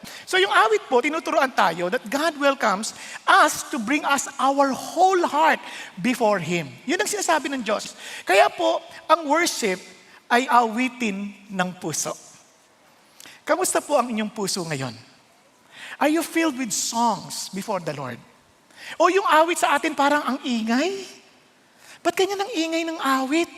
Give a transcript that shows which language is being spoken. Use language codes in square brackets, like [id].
[en] So [tl] yung awit po, tinuturuan tayo [en] that God welcomes us to bring us our whole heart before Him. [tl] Yun ang sinasabi ng Diyos. Kaya po, ang worship ay awitin ng puso. Kamusta po ang inyong puso ngayon? [en] Are you filled with songs before the Lord? [tl] O yung awit sa atin parang ang ingay? Ba't ganyan ang ingay ng awit?